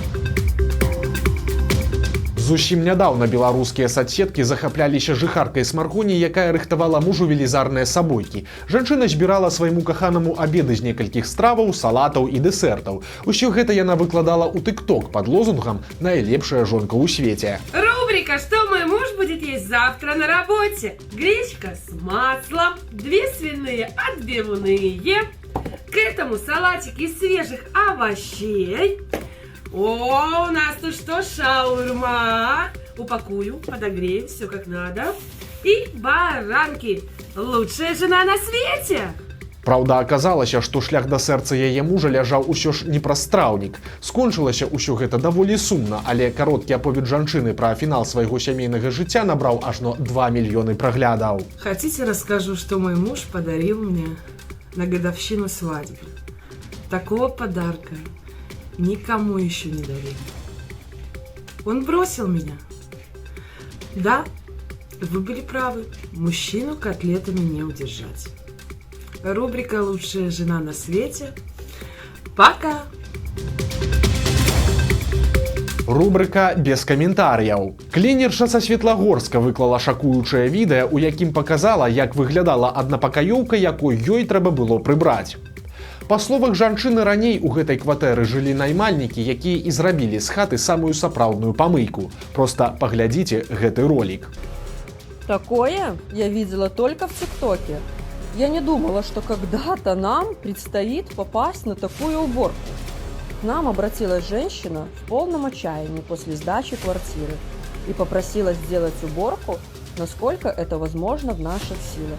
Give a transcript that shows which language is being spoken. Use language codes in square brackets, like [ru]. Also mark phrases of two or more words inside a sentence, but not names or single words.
[be] Зусім нядаўна беларускія садсеткі захапляліся жыхаркай з Маргоні, якая рыхтавала мужу велізарныя сабойкі. Жанчына збірала свайму каханаму абеды з некалькіх страваў, салатаў і дэсертаў. Усё гэта яна выкладала ў TikTok пад лозунгам «Найлепшая жонка ў свеце». [ru] Рубрика «Что мой муж будет есть завтра на работе?» Гречка с маслом, 2 свиные отбивные, к этому салатик из свежих овощей. О, у нас тут что? Шаурма. Упакую, подогрею, все как надо. И баранки. Лучшая жена на свете. [be] Праўда, аказалася, што шлях да сэрца яе мужа ляжаў усё ж не праз страўнік. Скончылася ўсё гэта даволі сумна, але кароткі аповед жанчыны пра фінал свайго сямейнага жыцця набраў ажно 2 мільёны праглядаў. [ru] Хотите, расскажу, что мой муж подарил мне на годовщину свадьбы? Такого подарка никому еще не дарили. Он бросил меня. Да, вы были правы. Мужчину котлетами не удержать. Рубрика «Лучшая жена на свете». Пока! [be] Рубрика «Без каментарыяў». Кленерша са Светлагорска выклала шакуючае відэа, у якім паказала, як выглядала аднапакаёўка, якой ёй трэба было прыбраць. Па словах жанчыны, раней у гэтай кватэры жылі наймальнікі, якія і зрабілі з хаты самую сапраўдную памыйку. Проста паглядзіце гэты ролік. [ru] Такое я видела только в ТикТоке. Я не думала, что когда-то нам предстоит попасть на такую уборку. К нам обратилась женщина в полном отчаянии после сдачи квартиры и попросила сделать уборку, насколько это возможно в наших силах.